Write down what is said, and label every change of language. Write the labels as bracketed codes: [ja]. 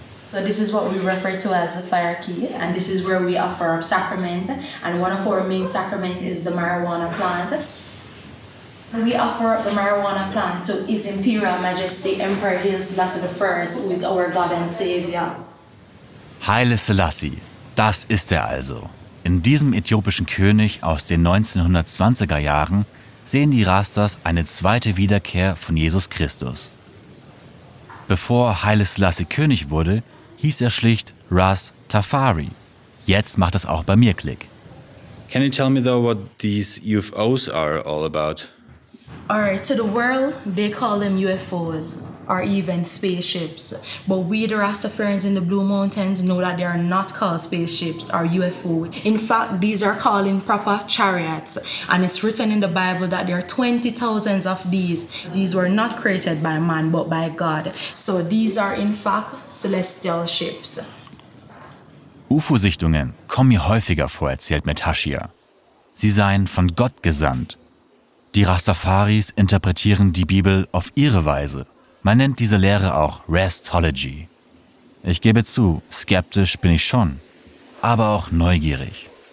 [en] So this is what we refer to as the fire key, and this is where we offer up sacrament. And one of our main sacraments is the marijuana plant. We offer up the marijuana plant to His Imperial Majesty Emperor Haile Selassie I, who is our God and Savior. [de] Haile Selassie, das ist er also. In diesem äthiopischen König aus den 1920er Jahren sehen die Rastas eine zweite Wiederkehr von Jesus Christus. Bevor Haile Selassie König wurde, hieß er schlicht Ras Tafari. Jetzt macht es auch bei mir Klick. [en] Can you tell me though what these UFOs are all about? Alright, to the world, they call them UFOs or even spaceships. But we, the Rastafarians in the Blue Mountains, know that they are not called spaceships or UFO. In fact, these are called in proper chariots. And it's written in the Bible that there are 20,000 of these. These were not created by man, but by God. So these are in fact celestial ships. [de] UFO-Sichtungen kommen mir häufiger vor, erzählt mir Tashia. Sie seien von Gott gesandt. Die Rastafaris interpretieren die Bibel auf ihre Weise. Man nennt diese Lehre auch Rastology. Ich gebe zu, skeptisch bin ich schon, aber auch neugierig.